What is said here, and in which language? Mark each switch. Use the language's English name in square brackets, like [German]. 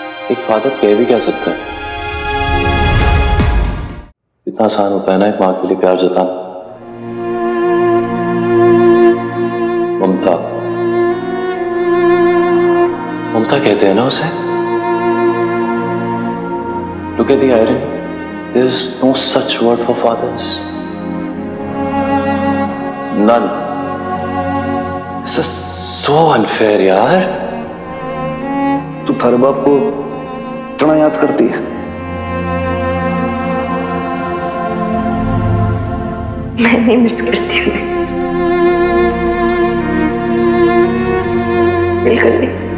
[Hindi] एक फादर कह भी क्या सकता है? इतना आसान होता है ना एक माँ के लिए प्यार जताना। ममता, ममता कहते हैं ना उसे। [English] Look at the irony. There is no such word for fathers. None. This is so unfair, यार। [Hindi] तू थारे बाप को इतना याद करती है? मैं नहीं मिस करती हूँ, बिल्कुल नहीं।